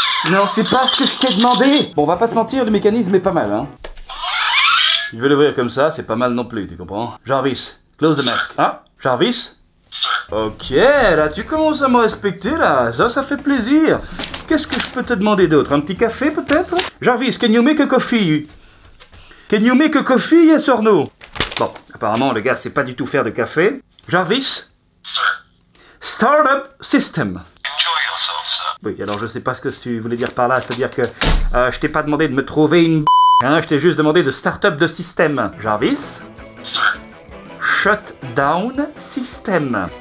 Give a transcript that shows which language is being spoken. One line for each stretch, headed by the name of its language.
French: Non, c'est pas ce que je t'ai demandé. Bon, on va pas se mentir, le mécanisme est pas mal, hein. Je vais l'ouvrir comme ça, c'est pas mal non plus, tu comprends? Jarvis,
English: close the mask.
French: Ah, Jarvis? Ok, là tu commences à me respecter là, ça fait plaisir. Qu'est-ce que je peux te demander d'autre? Un petit café peut-être?
English: Jarvis, can you make a coffee? Can you make a coffee, yes or no?
French: Bon, apparemment le gars sait pas du tout faire de café. Jarvis?
English: Startup system.
French: Oui, alors je sais pas ce que tu voulais dire par là, c'est-à-dire que je t'ai pas demandé de me trouver une hein, je t'ai juste demandé de start-up de système.
English: Jarvis? Shut down system.